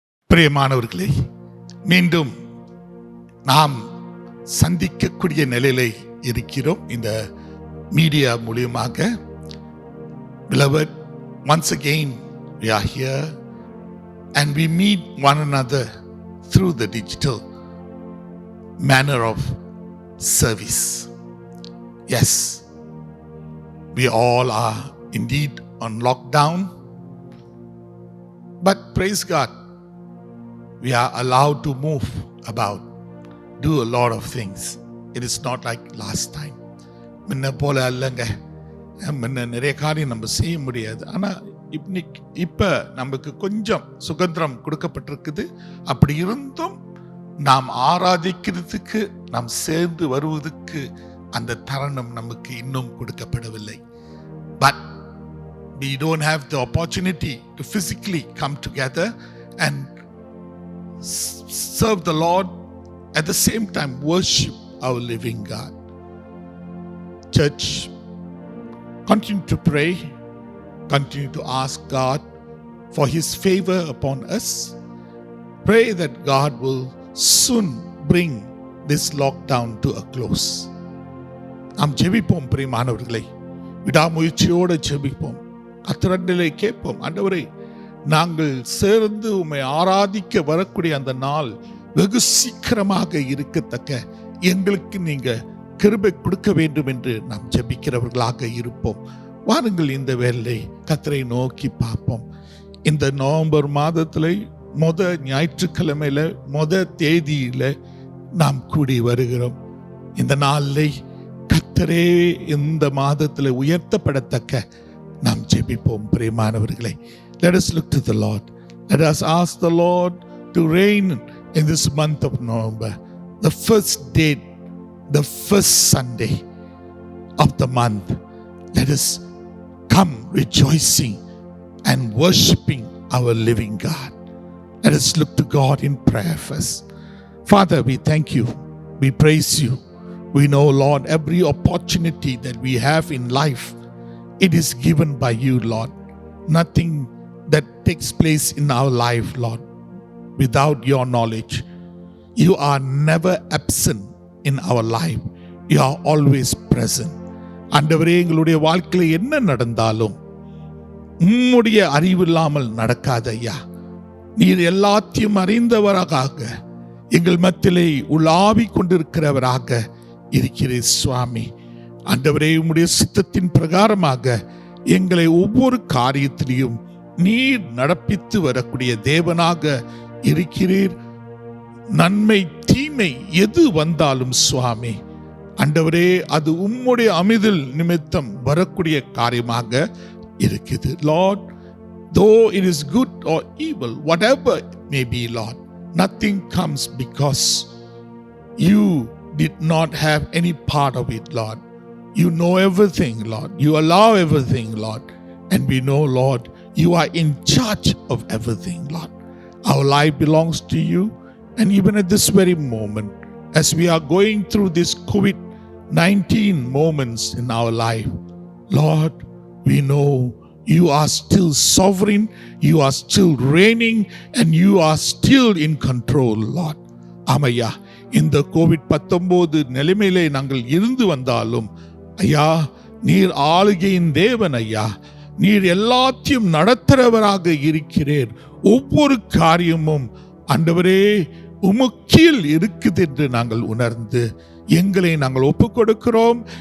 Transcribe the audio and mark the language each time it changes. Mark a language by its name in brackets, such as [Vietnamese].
[Tamil] பிரியமானவர்களே, மீண்டும் நாம் சந்திக்கக்கூடிய நிலையில இருக்கிறோம் இந்த மீடியா மூலியமாக. [English] Beloved, once again we are here and we meet one another through the digital manner of service. Yes, we all are indeed on lockdown, but praise God, we are allowed to move about, do a lot of things. It is not like last time. [Tamil] முன்ன போல அல்லங்க, முன்ன நிறைய காரியம் நம்ம செய்ய முடியாது. ஆனால் இப்போ நமக்கு கொஞ்சம் சுதந்திரம் கொடுக்கப்பட்டிருக்குது. அப்படி இருந்தும் நாம் ஆராதிக்கிறதுக்கு, நாம் சேர்ந்து வருவதற்கு அந்த தருணம் நமக்கு இன்னும் கொடுக்கப்படவில்லை. [English] But we don't have the opportunity to physically come together and serve the Lord, at the same time worship our living God. Church, continue to pray, continue to ask God for His favor upon us. Pray that God will soon bring this lockdown to a close. [Tamil] நாம் ஜெபிப்போம் பிரியமானவர்களே, விடாமுயற்சியோடு ஜெபிப்போம், கர்த்தரிடத்திலே கேட்போம். ஆண்டவரே, நாங்கள் சேர்ந்து உம்மை ஆராதிக்க வரக்கூடிய அந்த நாள் வெகு சீக்கிரமாக இருக்கத்தக்க எங்களுக்கு நீங்க கிருபை கொடுக்க வேண்டும் என்று நாம் ஜெபிக்கிறவர்களாக இருப்போம். வாருங்கள், இந்த வேளை கர்த்தரை நோக்கி பார்ப்போம். இந்த நவம்பர் மாதத்துல ஞாயிற்றுக்கிழமையில தேதியில நாம் கூடி வருகிறோம். இந்த நாளிலே கர்த்தரே இந்த மாதத்துல உயர்த்தப்படத்தக்க நாம் ஜெபிப்போம் பிரியமானவர்களே. [English] Let us look to the Lord. Let us ask the Lord to reign in this month of November. The first date, the first Sunday of the month. Let us come rejoicing and worshiping our living God. Let us look to God in prayer first. Father, we thank you. We praise you. We know, Lord, every opportunity that we have in life, it is given by you, Lord. Nothing that takes place in our life, Lord, without your knowledge. You are never absent in our life. You are always present. [Tamil] ஆண்டவரே, எங்களுடைய வாழ்க்கையில் என்ன நடந்தாலும் உம்முடைய அறிவு இல்லாமல் நடக்காத ஐயா. நீர் எல்லாத்தையும் அறிந்தவராக எங்கள் மத்தியிலே உலாவிக் கொண்டிருக்கிறவராக இருக்கிறீர் சுவாமி. ஆண்டவரே, உம்முடைய சித்தத்தின் பிரகாரமாக எங்களை ஒவ்வொரு காரியத்திலையும் நீர் நடப்பித்து வரக்கூடிய தேவனாக இருக்கிறீர். நன்மை தீமை எது வந்தாலும் சுவாமி, ஆண்டவரே, அது உம்முடைய அமிதில் நிமித்தம் வரக்கூடிய காரியமாக இருக்குது. [English] Lord, though it is good or evil, whatever it may be, Lord, nothing comes because you did not have any part of it, Lord. You know everything, Lord. You allow everything, Lord. And we know, Lord, you are in charge of everything, Lord. Our life belongs to you. And even at this very moment, as we are going through this COVID-19 moments in our life, Lord, we know you are still sovereign, you are still reigning, and you are still in control, Lord. [Tamil] ஆமையா, இந்த COVID-19 நிலைமையிலே நாங்கள் இருந்து வந்தாலும் ஐயா, நீர் ஆளுகையின் தேவன் ஐயா. நீர் எல்லாத்தையும் நடத்துறவராக இருக்கிறீர். ஒவ்வொரு காரியமும் ஆண்டவரே உமக்கீழ் இருக்குது என்று நாங்கள் உணர்ந்து எங்களை நாங்கள் ஒப்புக் கொடுக்கிறோம்.